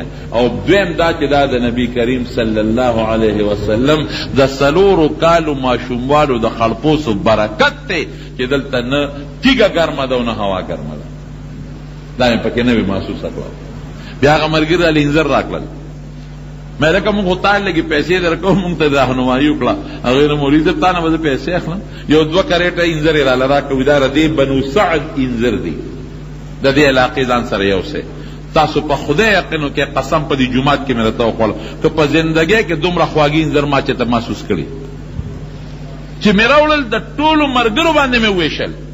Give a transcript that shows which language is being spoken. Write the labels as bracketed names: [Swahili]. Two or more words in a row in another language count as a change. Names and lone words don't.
[Pashto] او دویم دا چې دا د نبی کریم [Arabic] صلی الله علیه وسلم [Pashto] د 4 کالو ماشوموالو د خړپوسو برکت دی چې دلته نه تیږه ګرمه ده او نه هوا ګرمه ده. دا مې پکې نه وي محسوسه کړه. بیا هغه ملګري راله انځر راکړل، [Urdu] میں نے کہا [Pashto] مونږ خو تا لږې پیسې درکوو، مونږ ته راهنمایي وکړه. هغې نه مولوي صاحب تا نه به زه پیسې اخلم، یو 2 کریټه انځر یې راله راکړه، دا ردې بنو سعد انځر دي، د دې علاقې ځان سره یوسئ. تاسو په خدای یقین وکړئ، قسم په دې جومات کې مې درته وخوړل که په زندګۍ کې دومره خواږي انځر ما چې ته محسوس کړي چې مې راوړل د ټولو ملګرو باندې مې وویشل.